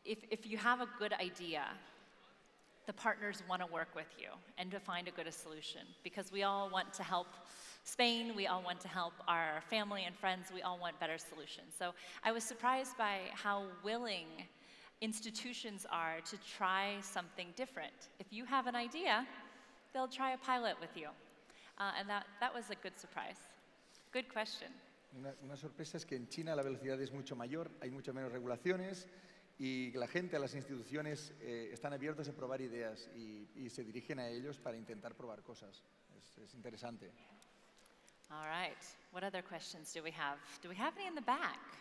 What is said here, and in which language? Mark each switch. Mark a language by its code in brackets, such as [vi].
[en] If you have a good idea, the partners want to work with you and to find a good solution, because we all want to help Spain, we all want to help our family and friends, we all want better solutions. So I was surprised by how willing institutions are to try something different. If you have an idea, they'll try a pilot with you. And that was a good surprise. Good question. [es] Una sorpresa es que en China la velocidad es mucho mayor, hay mucho menos regulaciones y la gente, las instituciones están abiertos a probar ideas y se dirigen a ellos para intentar probar cosas. Es interesante. [en] All right. What other questions do we have? Do we have any in the back?